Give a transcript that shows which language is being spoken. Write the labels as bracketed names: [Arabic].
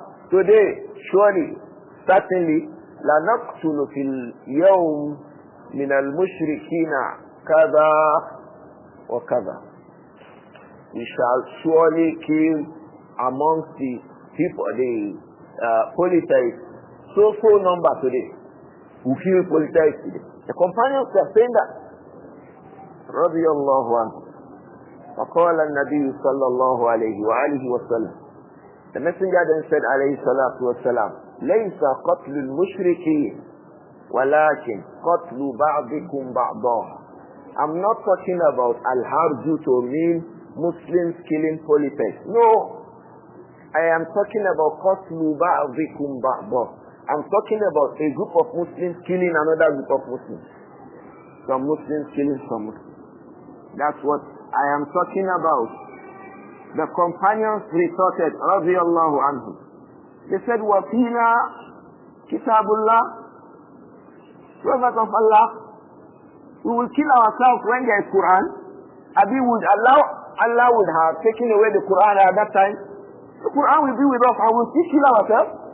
[English] Today, surely, certainly, [Arabic] لَنَقْتُلُ فِي الْيَوْمِ مِنَ الْمُشْرِكِينَ كَذَا وَكَذَا. [English] We shall surely kill amongst the people, the polytheists, so number today. We kill polytheists today. The companions were saying that. [Arabic] رضي الله عنه. فقال النبي صلى الله عليه وآله وسلم. [English] The messenger then said [Arabic] عليه الصلاة والسلام ليس قتل المشركين ولكن قتل بعضكم بعضا. [English] I'm not talking about al-harju to mean Muslims killing polytheists. No. I am talking about [Arabic] قتل بعضكم بعضا. [English] I'm talking about a group of Muslims killing another group of Muslims. Some Muslims killing some Muslims. That's what I am talking about. The companions retorted, radiyallahu anhum. They said, [Arabic] وَفِينَا كِتَابُ اللَّهِ. [English] Prophet of Allah, we will kill ourselves when there is Quran. Allah would have taken away the Quran at that time. The Quran will be with us and we will still kill ourselves.